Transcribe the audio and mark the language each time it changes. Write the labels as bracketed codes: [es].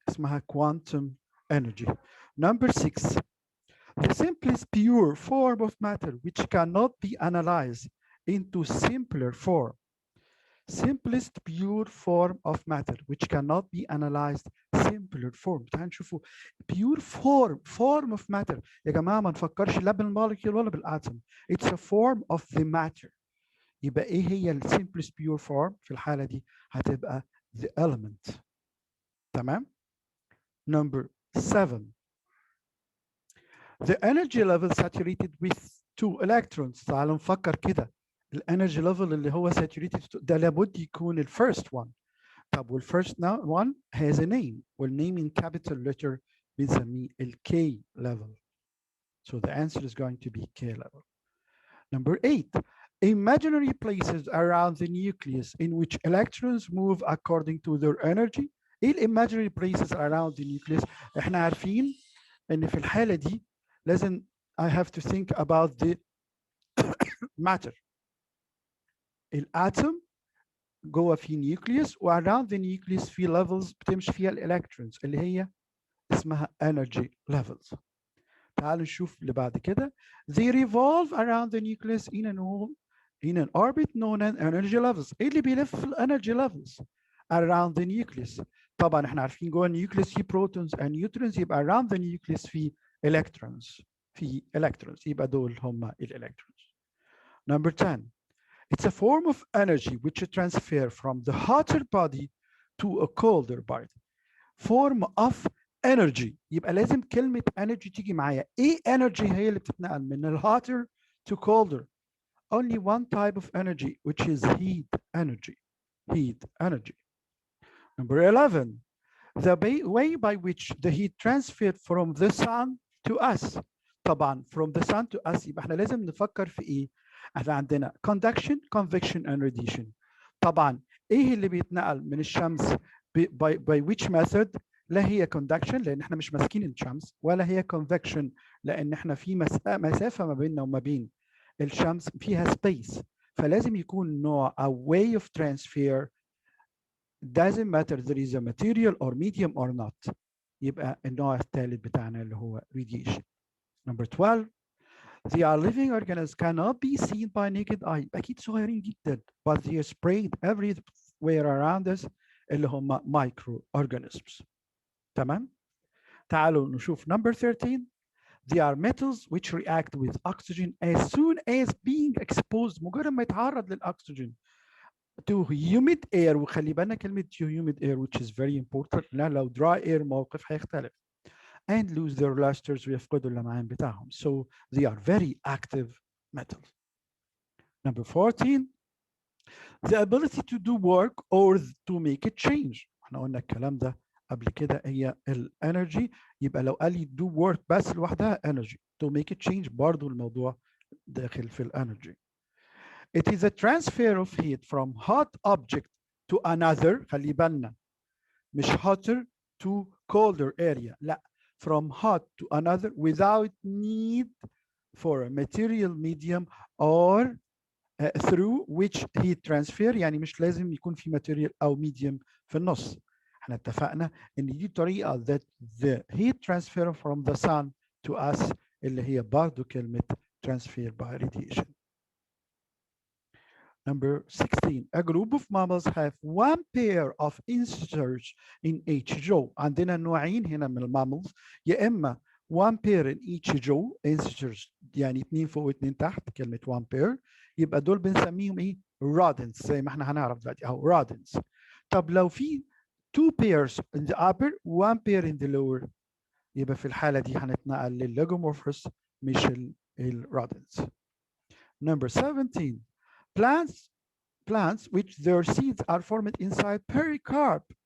[ar] اسمها [en] quantum energy. Number 6 the simplest pure form of matter which cannot be analyzed into simpler form. Simplest pure form of matter which cannot be analyzed simpler form. [ar] تعالوا نشوفوا [en] pure form of matter. [ar] يا جماعة ما نفكرش لا بالمولكيول ولا بالاتوم. [en] It's a form of the matter. [ar] يبقى ايه هي ال [en] simplest pure form؟ [ar] في الحالة دي هتبقى [en] the element. تمام؟ Number 7 the energy level saturated with 2 electrons. [ar] تعالوا نفكر كده. الانرجي ليفل اللي هو saturated ده لابد يكون الفيرست one. طب والفيرست one [en] has a name [ar] والname [en] in capital letter [ar] بنسميه ال K level. [en] So the answer is going to be K level. Number 8 imaginary places around the nucleus in which electrons move according to their energy. [ar] ايه [en] imaginary places around the nucleus؟ [ar] احنا عارفين ان في الحالة دي لازم [en] I have to think about the matter. [ar] الاتوم جوه في نيوكليوس واراوند ذا نيوكليوس في ليفلز بتمشي فيها الالكترونز اللي هي اسمها energy levels. تعالوا نشوف اللي بعد كده. [en] they revolve around the nucleus in an orbit known as energy levels. [ar] ايه اللي بيلف في الانرجي levels [en] around the nucleus؟ [ar] طبعا احنا عارفين جوه النيوكليوس في بروتونز and neutrons يبقى around the nucleus في electrons يبقى دول هم الالكترونز. [en] Number 10 it's a form of energy which transfer from the hotter body to a colder body. Form of energy [ar] يبقى لازم كلمة energy تيجي معايا. [en] ايه energy [ar] هي اللي بتتنقل من ال [en] hotter to colder؟ Only one type of energy which is heat energy. Heat energy. Number 11 the way by which the heat transferred from the sun to us. [ar] طبعا [en] from the sun to us [ar] يبقى احنا لازم نفكر في ايه؟ احنا عندنا [en] conduction, convection and radiation. [ar] طبعا ايه اللي بيتنقل من الشمس [en] by which method؟ [ar] لا هي conduction لان احنا مش ماسكين الشمس، ولا هي convection لان احنا في مسافة ما بيننا وما بين الشمس فيها space. فلازم يكون نوع [en] a way of transfer doesn't matter there is a material or medium or not. [ar] يبقى النوع الثالث بتاعنا اللي هو radiation. [en] Number 12 they are living organisms cannot be seen by naked eye. [ar] أكيد صغيرين جدا [en] but they are spread everywhere around us [ar] اللي هم [en] microorganisms. تمام؟ [ar] تعالوا نشوف [en] number 13 they are metals which react with oxygen as soon as being exposed. [ar] مجرد ما يتعرض للأكسجين [en] to humid air. [ar] وخلي بالنا كلمة humid air [en] which is very important [ar] لأن لو dry air موقف هيختلف. [en] and lose their lusters [ar] ويفقدوا اللمعان بتاعهم. [en] So they are very active metals. Number 14 the ability to do work or to make it change. [ar] احنا قلنا الكلام ده قبل كده. هي الانرجي يبقى لو قال لي do work بس لوحدها energy. [en] To make it change [ar] برضو الموضوع داخل في الانرجي. [en] It is a transfer of heat from hot object to another. [ar] خلي بالنا مش [en] hotter to colder area. لا from hot to another without need for a material medium or through which heat transfer. [ar] يعني مش لازم يكون في material أو medium في النص. احنا اتفقنا ان دي طريقه [en] that the heat transfer from the sun to us [ar] اللي هي برضه كلمه [en] transfer by radiation. Number 16, a group of mammals have one pair of inserts in each jaw. [ar] عندنا نوعين هنا من الماملز، يا اما [en] one pair in each jaw inserts [ar] يعني اتنين فوق واتنين تحت كلمة one pair، يبقى دول بنسميهم ايه؟ rodents زي ما احنا هنعرف دلوقتي اهو rodents. طب لو في [en] two pairs in the upper one pair in the lower [ar] يبقى في الحالة دي هنتنقل للليجومورفوس مش الrodents. [en] Number 17, plants which their seeds are formed inside pericarp.